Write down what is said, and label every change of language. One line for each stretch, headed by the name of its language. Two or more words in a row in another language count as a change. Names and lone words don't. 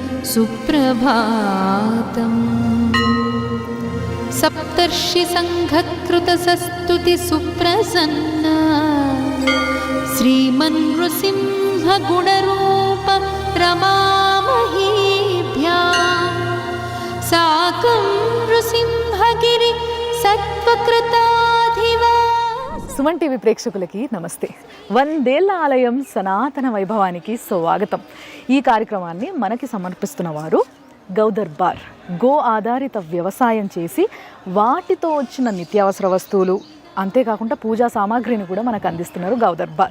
Sanskrit: सुप्रभातम् सप्तर्षि संघकृतसस्तुति सुप्रसन्ना श्रीमन्नृसिंह गुणरूप रमामहीभ्या साकं नृसिंहगिरि सत्वकृताधिवा.
Telugu: సుమన్ టీవీ ప్రేక్షకులకి నమస్తే. 100 ఏళ్ల ఆలయం సనాతన వైభవానికి స్వాగతం. ఈ కార్యక్రమాన్ని మనకి సమర్పిస్తున్న వారు గౌదర్బార్. గో ఆధారిత వ్యవసాయం చేసి వాటితో వచ్చిన నిత్యావసర వస్తువులు, అంతేకాకుండా పూజా సామాగ్రిని కూడా మనకు అందిస్తున్నారు గౌదర్బార్.